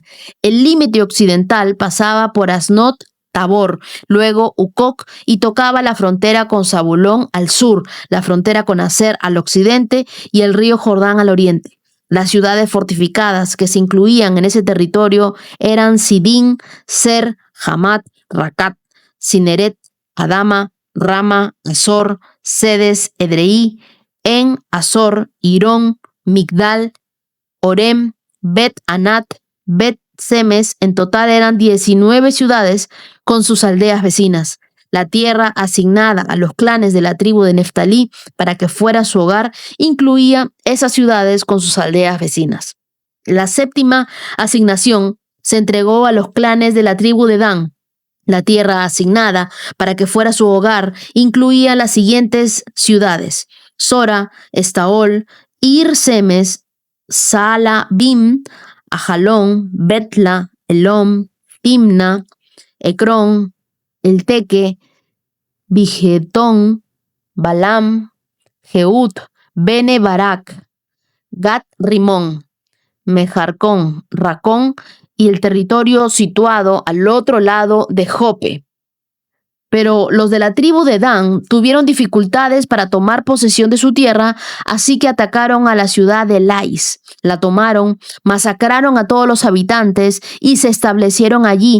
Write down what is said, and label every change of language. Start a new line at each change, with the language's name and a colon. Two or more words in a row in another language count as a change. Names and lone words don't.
Spanish: El límite occidental pasaba por Asnot Tabor, luego Ucoc, y tocaba la frontera con Zabulón al sur, la frontera con Aser al occidente y el río Jordán al oriente. Las ciudades fortificadas que se incluían en ese territorio eran Sidín, Ser, Hamat, Racat, Cineret, Adama, Rama, Azor, Sedes, Edrei, En, Azor, Irón, Migdal, Orem, Bet Anat, Bet Semes. En total eran 19 ciudades con sus aldeas vecinas. La tierra asignada a los clanes de la tribu de Neftalí para que fuera su hogar incluía esas ciudades con sus aldeas vecinas. La séptima asignación se entregó a los clanes de la tribu de Dan. La tierra asignada para que fuera su hogar incluía las siguientes ciudades: Sora, Estaol, Ir Semes, Saala, Bim, Ajalón, Betla, Elom, Timna, Ecrón, Elteque, Bigetón, Balam, Jeut, Bene Barak, Gat Rimón, Mejarcón, Racón y el territorio situado al otro lado de Jope. Pero los de la tribu de Dan tuvieron dificultades para tomar posesión de su tierra, así que atacaron a la ciudad de Lais. La tomaron, masacraron a todos los habitantes y se establecieron allí.